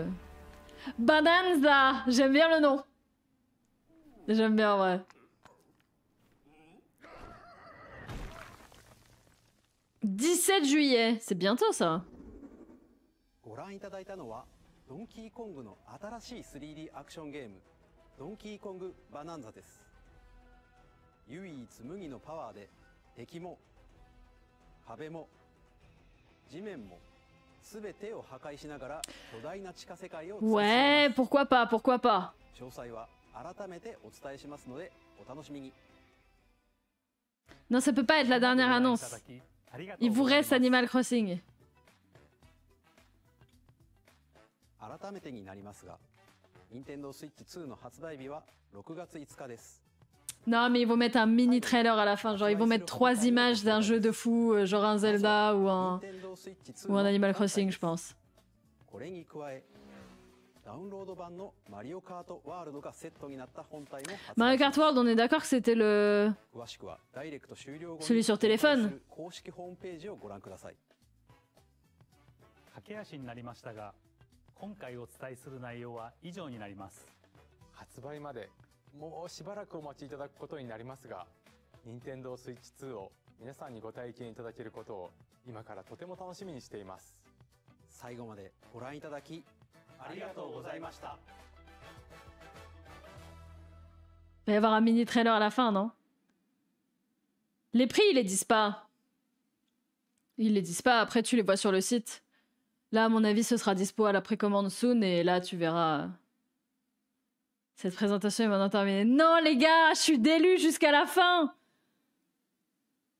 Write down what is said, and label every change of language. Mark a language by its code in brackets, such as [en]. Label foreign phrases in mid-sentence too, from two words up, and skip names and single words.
[fr] Bonanza! J'aime bien le nom. J'aime bien, ouais. « 17 juillet, c'est bientôt ça. [ja] Donkey Kong の新しい 3D アクションゲーム、Donkey Kong Bonanza です。唯一無二のパワーで敵も壁も地面もすべてを破壊しながら巨大な地下世界を。 [fr] Ouais, pourquoi pas, pourquoi pas. [ja] 詳細は改めてお伝えしますのでお楽しみに。 [fr] Non, ça peut pas être la dernière annonce. Il vous reste Animal Crossing. [ja] 改めてになりますが、Nintendo Switch 2の発売日は6月5日です。 [fr] Non, mais ils vont mettre un mini trailer à la fin. Genre, ils vont mettre 3 images d'un jeu de fou, genre un Zelda ou un Animal Crossing, je pense. [ja] これに加え、ダウンロード版のマリオカートワールドがセットになった本体も発売。 [fr] Mario Kart World, on est d'accord que c'était le... celui sur téléphone. [ja] 公式ホームページをご覧ください。駆け足になりましたが、今回お伝えする内容は以上になります。発売までもうしばらくお待ちいただくことになりますが、任天堂スイッチ2を皆さんにご体験いただけることを今からとても楽しみにしています。最後までご覧いただきありがとうございました。 [fr] Il va y avoir un mini trailer à la fin, non? Les prix, ils les disent pas. Ils les disent pas, après tu les vois sur le site. Là, à mon avis, ce sera dispo à la précommande soon et là, tu verras. Cette présentation est maintenant terminée. Non, les gars, je suis délu jusqu'à la fin.